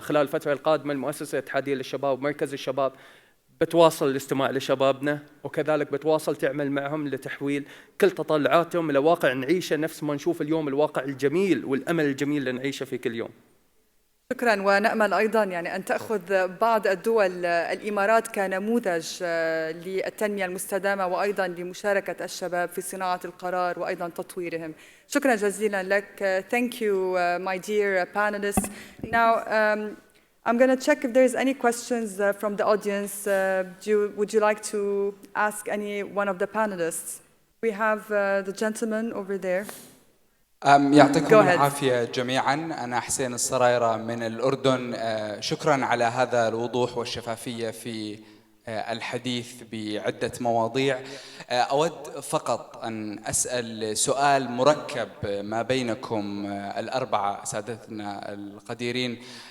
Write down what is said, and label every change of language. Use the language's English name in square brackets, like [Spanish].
[Arabic] خلال الفترة القادمة المؤسسة الاتحادية للشباب ومركز الشباب بتواصل الاستماع لشبابنا، وكذلك بتواصل تعمل معهم لتحويل كل تطلعاتهم إلى واقع نعيشه نفس ما نشوف اليوم الواقع الجميل والأمل الجميل اللي نعيشه في كل يوم. شكرا، ونأمل أيضا أن تأخذ بعض الدول الإمارات كنموذج للتنمية المستدامة وأيضا لمشاركة الشباب في صناعة القرار وأيضا تطويرهم. شكرا جزيلا لك. [English] Thank you, my dear panelists. Now, I'm going to check if there's any questions from the audience. Would you like to ask any one of the panelists? We have the gentleman over there. [Arabic] يعطيكم العافية جميعا. أنا حسين السرايرة من الأردن. شكرا على هذا الوضوح والشفافية في الحديث بعدة مواضيع. أود فقط أن أسأل سؤال مركب ما بينكم الأربعة سادتنا القديرين.